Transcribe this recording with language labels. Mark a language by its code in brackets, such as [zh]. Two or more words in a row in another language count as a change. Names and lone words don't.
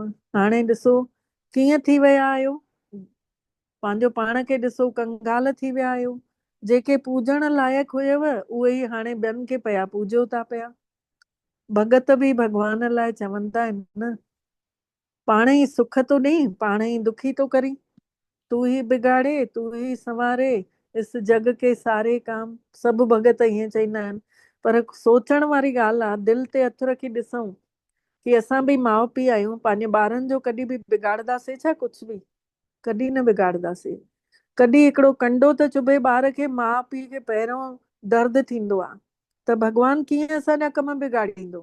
[sd] हाणे ॾिसो कीअं थी विया आहियो, पंहिंजो पाण खे ॾिसो कंगाल थी विया आहियो। जेके पूजण लाइक़ु हुयव उहे ई हाणे ॿियनि खे पिया पूॼो था पिया। भगत बि भॻवान लाइ चवंदा आहिनि न, पाण ई सुख थो ॾेई पाण ई दुखी थो करी, [hi] तू ही बिगाड़े तू ही संवारे, इस जग के सारे काम। [sd] सभु भगत ईअं चवंदा आहिनि, पर सोचण वारी ॻाल्हि आहे, दिलि ते हथु रखी ॾिसूं कि असां बि माउ पीउ आहियूं, पंहिंजे ॿारनि जो कॾहिं बि बिगाड़ंदासीं छा? कुझु बि कॾहिं न बिगाड़ंदासीं। कॾहिं हिकिड़ो कंडो त चुभे ॿार खे, माउ पीउ खे पहिरियों दर्द थींदो आहे, त भॻवानु कीअं असांजा कम बिगाड़ींदो?